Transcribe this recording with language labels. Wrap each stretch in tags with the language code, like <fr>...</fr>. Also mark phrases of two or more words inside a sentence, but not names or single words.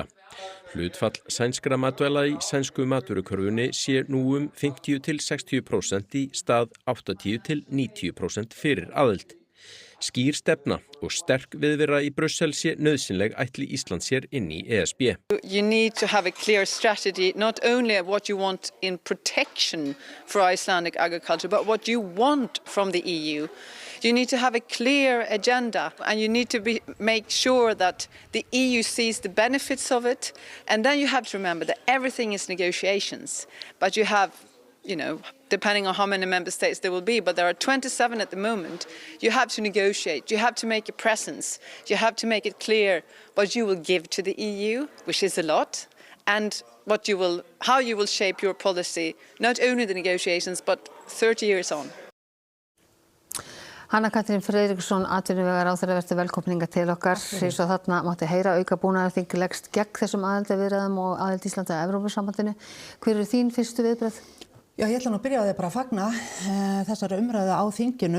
<is>Hlutfall sænskra matvæla í sænsku matvörukörfunni sé nú 50–60% í stað 80–90% fyrir aðild. Skýr stefna og sterk viðvera í Brussel sé nauðsynleg ætli Ísland sér inn í ESB.</is> <en>You need to have a clear strategy, not only of what you want in protection for Icelandic agriculture, but what you want from the EU. You need to have a clear agenda and you need to make sure that the EU sees the benefits of it. And then you have to remember that everything is negotiations, but you have, depending on how many member states there will be, but there are 27 at the moment, you have to negotiate, you have to make a presence, you have to make it clear what you will give to the EU, which is a lot, and how you will shape your policy, not only the negotiations, but 30 years on.</en> <is>Hanna Katrín Friðriksson, atvinnuvegaráðherra, verður velkomninga til okkar. Svo þarna mátti heyra auka búnaðarþing leggst gegn þessum aðildarviðræðum og aðild Íslands að Evrópusambandinu. Hver eru þín fyrstu viðbrögð? Já, ég ætla nú að byrja á því bara að fagna þessari umræðu á þinginu.</is>